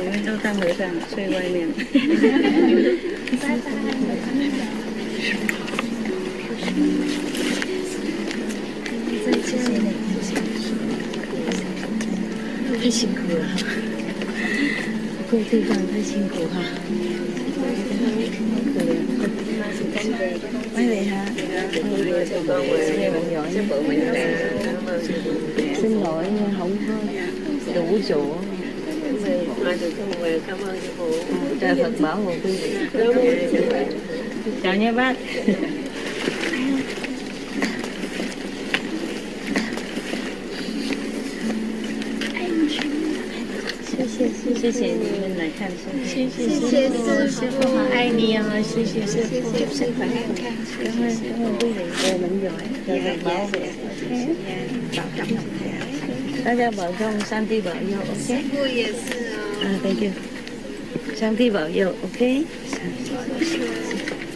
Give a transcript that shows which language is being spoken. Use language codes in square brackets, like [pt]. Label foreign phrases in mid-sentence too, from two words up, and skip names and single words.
[zh] 我们都当和尚睡外面。再见。太辛苦了，过地方太辛苦哈。 [vi] mấy vị hả? Xin lỗi nhưng không có đủ chỗ. Trời Phật bảo hộ quý vị. Chào nha bác. [zh] 谢谢你们来看书，谢谢师父好爱你哦，谢谢师父，师父健康， [vi] cảm ơn quý vị, về mình giỏi, trời bảo vệ, bảo trọng, [zh] 大家保重，上帝保佑 ，OK？师父也是哦， [en] thank you， [zh] 上帝保佑 ，OK？